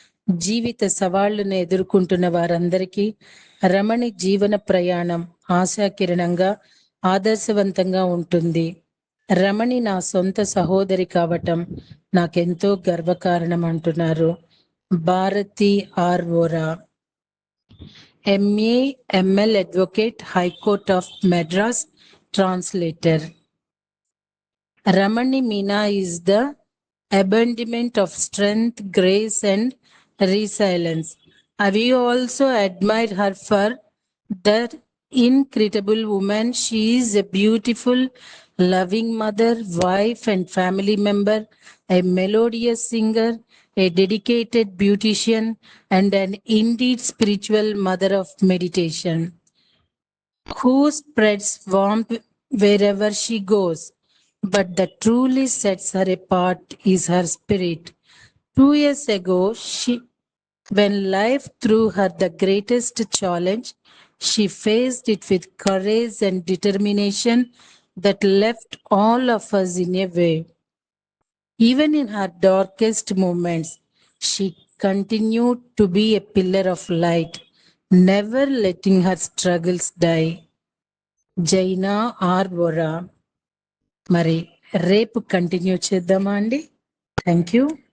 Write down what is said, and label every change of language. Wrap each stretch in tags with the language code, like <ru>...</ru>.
<te>జీవిత సవాళ్లను ఎదుర్కొంటున్న వారందరికీ రమణి జీవన ప్రయాణం ఆశాకిరణంగా, ఆదర్శవంతంగా ఉంటుంది. రమణి నా సొంత సహోదరి కావటం నాకెంతో గర్వకారణం అంటున్నారు Bharati are Vora, MA ML Advocate, High Court of Madras, translator.</te> <en>Ramani Meena is the embodiment of strength, grace, and resilience. We also admire her for the incredible woman she is, a beautiful, loving mother, wife, and family member, a melodious singer, a dedicated beautician, and an indeed spiritual mother of meditation, who spreads warmth wherever she goes. But that truly sets her apart is her spirit. 2 years ago, when life threw her the greatest challenge, she faced it with courage and determination that left all of us in a wave. Even in her darkest moments, she continued to be a pillar of light, never letting her struggles die.</en> <te>జైనా are Vora. మరి రేపు continue చేద్దామా అండి? Thank you.</te>